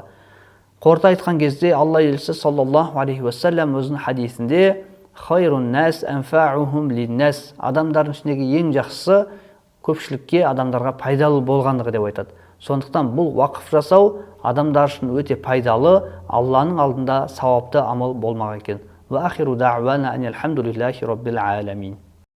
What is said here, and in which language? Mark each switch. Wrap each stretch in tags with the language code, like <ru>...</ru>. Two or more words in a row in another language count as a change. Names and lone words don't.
<kk>Қорыта айтқан кезде Алла елшісі</kk> <ar>صلى الله عليه وسلم</ar> <kk>өзінің хадисінде:</kk> <ar>"خير الناس أنفعهم للناس",</ar> <kk>адамдардың ішіндегі ең жақсысы көпшілікке, адамдарға пайдалы болғандығы деп айтады. Сондықтан бұл уақыф жасау адамдар үшін өте пайдалы, Алланың алдында сауапты амал болмақ екен.</kk> <ar>وآخر دعوانا أن الحمد لله رب العالمين.</ar>